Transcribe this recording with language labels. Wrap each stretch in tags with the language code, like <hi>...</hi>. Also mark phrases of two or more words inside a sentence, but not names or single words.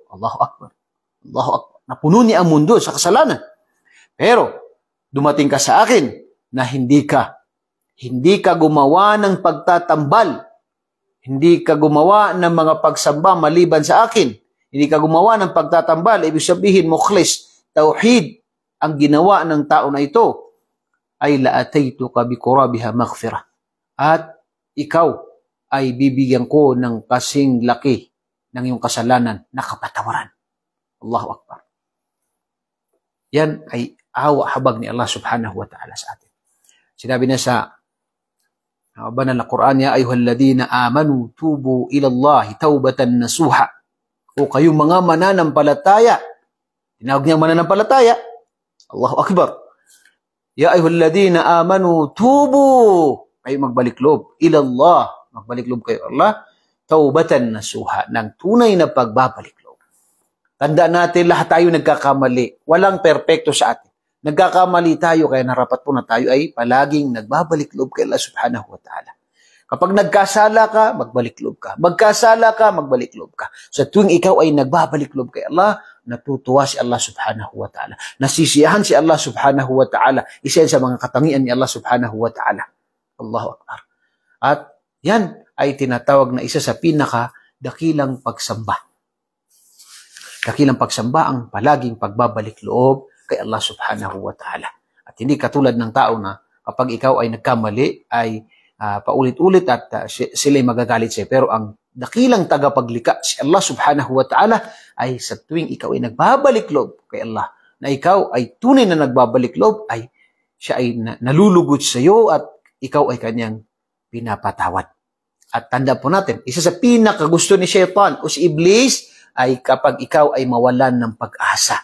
<ar>الله أكبر. الله أكبر.</ar> <tl>Napuno niya ang mundo sa kasalanan. Pero, dumating ka sa akin na hindi ka gumawa ng pagtatambal, hindi ka gumawa ng mga pagsamba maliban sa akin, hindi ka gumawa ng pagtatambal, ibig sabihin, mukhlis, tauhid, ang ginawa ng tao na ito, ay</tl> <ar>لأتيتك بقرابها مغفرة.</ar> <tl>At ikaw ay bibigyan ko ng kasing laki ng iyong kasalanan na kapatawaran.</tl> <ar>الله أكبر.</ar> <tl>Yan ay awa habag ni Allah</tl> <ar>سبحانه وتعالى</ar> <tl>sa atin. Sinabi niya sa banal na Quran,</tl> <ar>يا أيها الذين آمنوا توبوا إلى الله توبة نصوحا.</ar> <tl>O kayong mga mananampalataya. Tinawag niya mananampalataya.</tl> <ar>الله أكبر. يا أيها الذين آمنوا توبوا,</ar> <tl>ay magbalik loob</tl> <ar>إلى الله,</ar> <tl>magbalik loob kayo Allah,</tl> <ar>توبة نصوحا,</ar> <tl>ng tunay na pagbabalik loob. Tandaan natin, lahat tayo nagkakamali. Walang perpekto sa atin. Nagkakamali tayo, kaya narapat po na tayo ay palaging nagbabalik loob kay Allah</tl> <ar>سبحانه وتعالى.</ar> <tl>Kapag nagkasala ka, magbalik loob ka. Magkasala ka, magbalik loob ka. Sa tuwing ikaw ay nagbabalik loob kay Allah, natutuwa si Allah</tl> <ar>سبحانه وتعالى.</ar> <tl>Nasisiyahan si Allah</tl> <ar>سبحانه وتعالى.</ar> <tl>Isa sa mga katangian ni Allah</tl> <ar>سبحانه وتعالى. الله أكبر.</ar> <tl>At yan ay tinatawag na isa sa pinaka-dakilang pagsamba. Dakilang pagsamba ang palaging pagbabalik loob kay Allah</tl> <ar>سبحانه وتعالى.</ar> <tl>At hindi katulad ng tao na kapag ikaw ay nagkamali, ay paulit-ulit at sila'y magagalit sa'yo. Pero ang dakilang tagapaglika, si Allah</tl> <ar>سبحانه وتعالى,</ar> <tl>ay sa tuwing ikaw ay nagbabalik loob kay Allah, na ikaw ay tunay na nagbabalik loob, ay siya ay nalulugod sa iyo at ikaw ay kanyang pinapatawad. At tanda po natin, isa sa pinakagusto ni Shaitan o si Iblis ay kapag ikaw ay mawalan ng pag-asa.</tl>